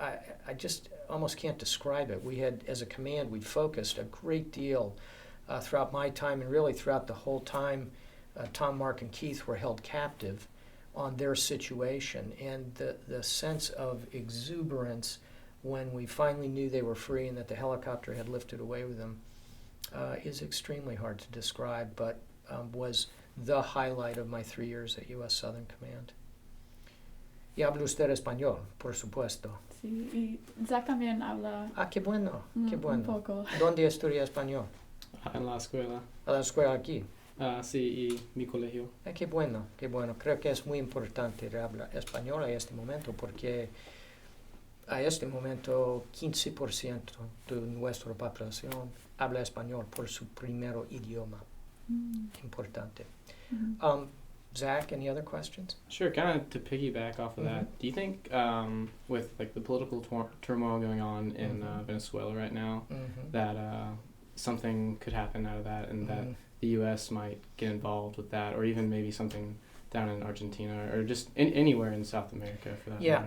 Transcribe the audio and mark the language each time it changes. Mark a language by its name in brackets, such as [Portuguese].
[English] I just almost can't describe it. We had, as a command, we focused a great deal throughout my time and really throughout the whole time Tom, Mark, and Keith were held captive on their situation. And the sense of exuberance when we finally knew they were free and that the helicopter had lifted away with them is extremely hard to describe, but was the highlight of my 3 years at U.S. Southern Command. [Spanish] Y habla usted español, por supuesto. Sí, y Zach también habla. Ah, qué bueno, qué bueno. Un poco. ¿Dónde estudia español? En la escuela. A la escuela aquí. Sí, y mi colegio. Qué bueno, qué bueno. Creo que es muy importante hablar español a este momento porque a este momento 15% de nuestra población habla español por su primer idioma. Importante. [English] Zach, any other questions? Sure. Kind of to piggyback off of that, do you think with like the political turmoil going on in Venezuela right now, that something could happen out of that, and that the U.S. might get involved with that, or even maybe something down in Argentina, or just anywhere in South America for that matter?